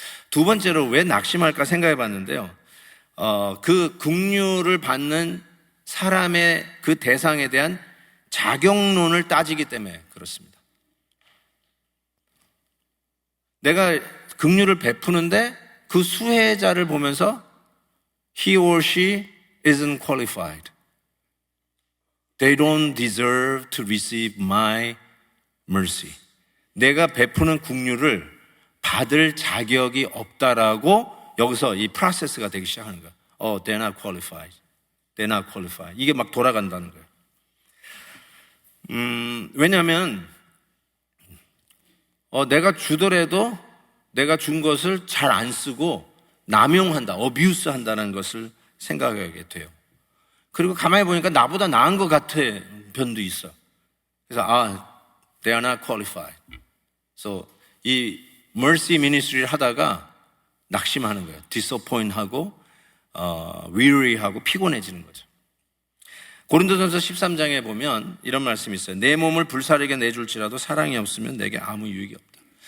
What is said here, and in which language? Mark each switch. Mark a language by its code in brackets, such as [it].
[ko] 두 번째로 왜 낙심할까 생각해 봤는데요, 그 긍휼을 받는 사람의 그 대상에 대한 자격론을 따지기 때문에 그렇습니다. 내가 긍휼을 베푸는데 그 수혜자를 보면서 [en] he or she isn't qualified. They don't deserve to receive my mercy. [ko] 내가 베푸는 긍휼을 받을 자격이 없다라고 여기서 이 프로세스가 되기 시작하는 거예요. [en] They're not qualified. They're not qualified. [ko] 이게 막 돌아간다는 거예요. 왜냐하면 내가 주더라도 내가 준 것을 잘 안 쓰고 남용한다, 어뷰스 한다는 것을 생각하게 돼요. 그리고 가만히 보니까 나보다 나은 것 같은 편도 있어. 그래서 [en] they are not qualified. [ko] 그래서 이 mercy ministry를 하다가 낙심하는 거예요. disappoint하고 weary하고 피곤해지는 거죠. 고린도전서 13장에 보면 이런 말씀이 있어요. 내 몸을 불사르게 내줄지라도 사랑이 없으면 내게 아무 유익이 없다.